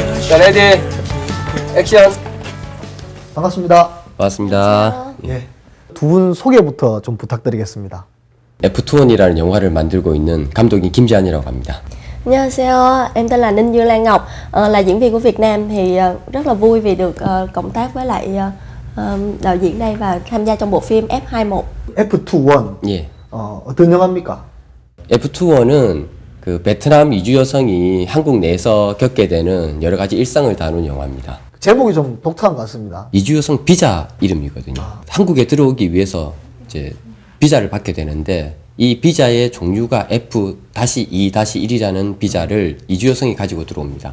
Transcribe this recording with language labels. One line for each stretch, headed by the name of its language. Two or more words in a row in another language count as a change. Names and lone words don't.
Korean: 자, 레디, 액션. 반갑습니다. 반갑습니다. 예. 두 분 소개부터 좀 부탁드리겠습니다. F21이라는 영화를 만들고 있는 감독인 김지한이라고 합니다. 안녕하세요,
Vietnamese: em tên là Ninh Dương Lan Ngọc, là diễn viên của Việt Nam thì rất là vui vì được cộng tác với lại đạo diễn đây và tham gia trong bộ phim F21.
Korean: F21. 예. 어떤 영화입니까? F21은 그 베트남 이주 여성이 한국 내에서 겪게 되는 여러 가지 일상을 다룬 영화입니다. 제목이 좀 독특한 것 같습니다. 이주 여성 비자 이름이거든요. 한국에 들어오기 위해서 이제 비자를 받게 되는데 이 비자의 종류가 F-2-1이라는 비자를 이주 여성이 가지고 들어옵니다.